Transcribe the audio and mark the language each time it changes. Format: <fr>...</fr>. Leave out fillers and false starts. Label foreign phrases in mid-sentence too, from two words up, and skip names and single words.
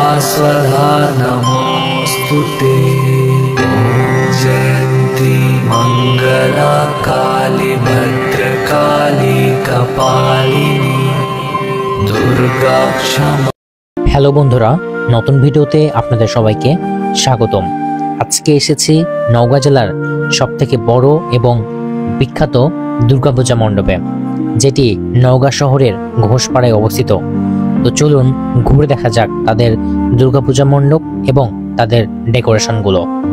<sa>स्वधा नमोस्तुते। ॐ जयन्ती मंगला काली भद्रकाली कपालिनी दुर्गा क्षमा।</sa> <bn>হ্যালো বন্ধুরা, নতুন ভিডিওতে আপনাদের সবাইকে স্বাগতম। আজকে এসেছি নওগাঁ জেলার সবথেকে বড় এবং বিখ্যাত দুর্গাপূজা মণ্ডপে, যেটি নওগাঁ শহরের ঘোষপাড়ায় অবস্থিত। তো চলুন ঘুরে দেখা যাক তাদের দুর্গাপূজা মণ্ডপ এবং তাদের ডেকোরেশনগুলো।</bn>